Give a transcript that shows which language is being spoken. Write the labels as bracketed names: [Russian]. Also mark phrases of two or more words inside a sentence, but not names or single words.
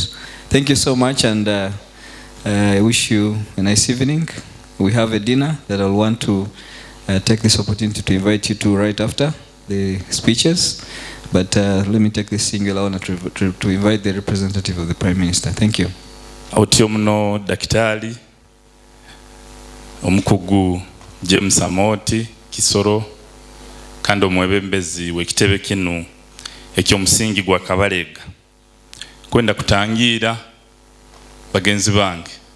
[English] Thank you so much, and I wish you a nice evening. We have a dinner that I'll want to take this opportunity to invite you to right after the speeches. But let me take this singular honor to invite the representative of the Prime Minister. Thank you. [Nyoro] Autiomuno Daktari Omukugu James Amoti Kisoro kando mwebembezi wekitebe kinu ekyomusingi gwa Kabalega kwenda kutangira bagenzi bange